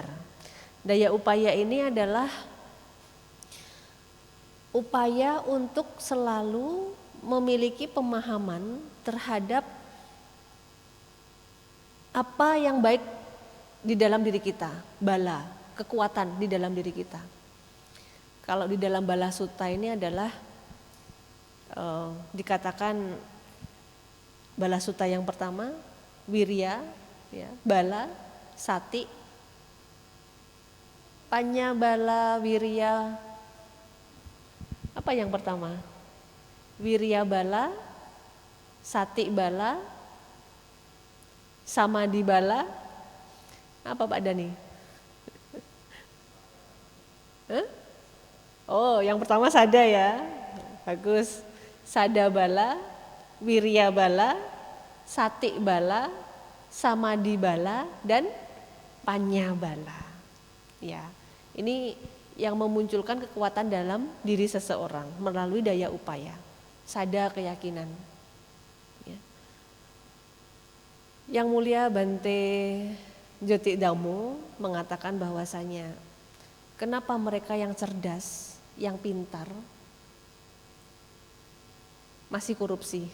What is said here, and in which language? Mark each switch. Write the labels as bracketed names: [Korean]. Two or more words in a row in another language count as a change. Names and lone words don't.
[Indonesian] Daya upaya ini adalah upaya untuk selalu memiliki pemahaman terhadap apa yang baik di dalam diri kita, bala, kekuatan di dalam diri kita. Kalau di dalam [Pali] bala sutta [Indonesian] ini adalah dikatakan [Pali] bala sutta [Indonesian] yang pertama, wirya, ya, [Pali] bala, sati, panya bala, wirya. [Indonesian] Apa yang pertama? [Pali] Wirya bala, sati bala, samadhi bala. [Indonesian] Apa Pak Dani? Oh, yang pertama sada ya. Bagus. [Pali] Sada bala, wirya bala, sati bala, samadhi bala, dan panya bala. [Indonesian] Ya, ini yang memunculkan kekuatan dalam diri seseorang melalui daya upaya. Sada keyakinan. Ya. Yang mulia Bante Joti Damo mengatakan bahwasanya kenapa mereka yang cerdas, yang pintar masih korupsi?